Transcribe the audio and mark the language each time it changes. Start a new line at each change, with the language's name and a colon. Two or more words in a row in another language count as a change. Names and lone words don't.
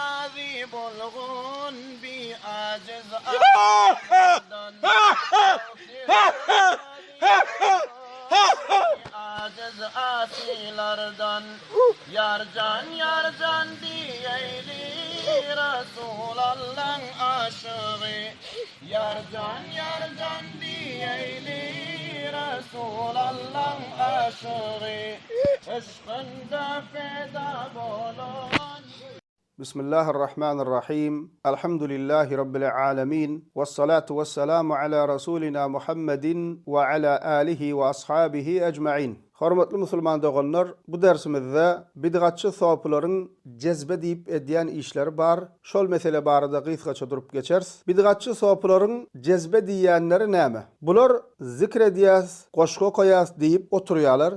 Turkmen: راضي بلغون بي عاجز عاجز آسیلردن yarcan diyeyli Resulallah'ın aşığı yarcan diyeyli Resulallah'ın aşığı aşkında feda bolun.
Arabic: بسم الله الرحمن الرحيم. الحمد لله رب العالمين. والصلاة والسلام على رسولنا محمد وعلى آله وأصحابه أجمعين.
Turkmen: Hormatly musulman dogonlar, bu dersimizde bidgatçı sopularyň cezbe diýip edýän işleri bar. Şol mesele barada gysgaça durup geçers. Bidgatçı sopularyň cezbe diýenleri näme? Bular zikr edýäs, goşgo koýas diýip oturýarlar.